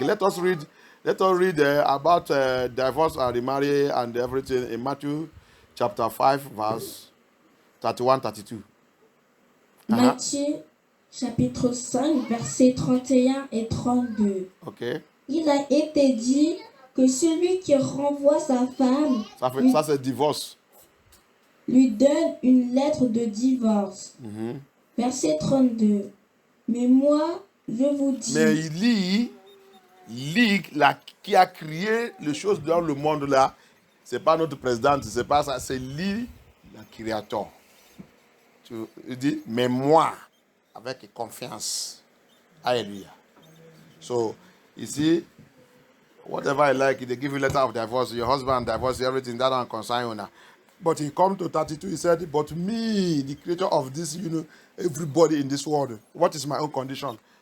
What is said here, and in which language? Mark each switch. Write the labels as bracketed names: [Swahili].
[English] Let us read about divorce and remarriage and everything in Matthew chapter 5, verse 31, 32. [French] Matthieu chapitre 5, versets 31 et 32. Ok. Il a été dit que celui qui renvoie sa femme Ça c'est divorce. lui donne une lettre de divorce. Verset 32. Mais moi, je vous dis... Mais il lit qui a créé les choses dans le monde là, c'est pas notre présidente, c'est pas ça, c'est lui, le créateur. Tu dis, mais moi, avec confiance. Alléluia. [English] So, ici, whatever you like, they give you a letter of divorce, your husband divorce, everything, that don't concern you now. But he come to 32, he said, but me, the creator of this, everybody in this world, what is my own condition?